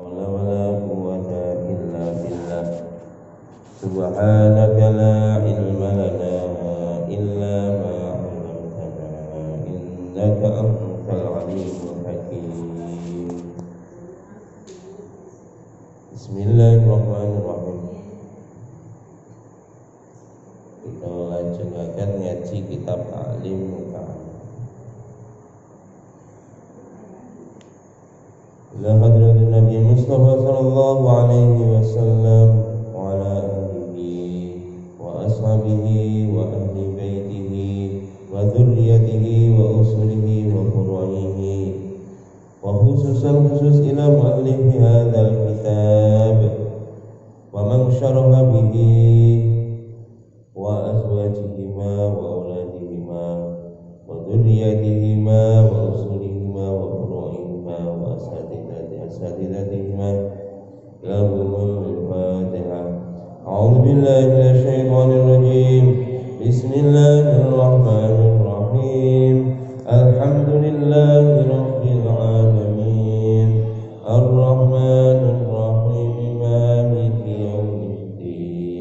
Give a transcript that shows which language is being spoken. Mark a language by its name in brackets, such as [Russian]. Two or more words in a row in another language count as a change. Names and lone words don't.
[Arabic] حول ولا قوة إلا بالله سبحانك لا علم لنا إلا ما علمتنا إنك أنت العليم الحكيم. بسم الله الرحمن الرحيم. [Javanese] Kita lajengaken ngaji kitab Ta'lim Muka. [Arabic] إلى حضرة النبي المصطفى صلى الله عليه وسلم وعلى آله و أصحابه وأهل بيته وذريته وأصوله وفروعه وخصوص إلى مؤلف هذا الكتاب ومن شرح به وأزواجهما وأولادهما وذرياتهما وأصولهما وفروعهما وأساتذتهما لهم الفاتحة. أعوذ بالله من الشيطان الرجيم. بسم الله الرحمن الرحيم الحمد لله رب العالمين. الرحمن الرحيم مالك يوم الدين.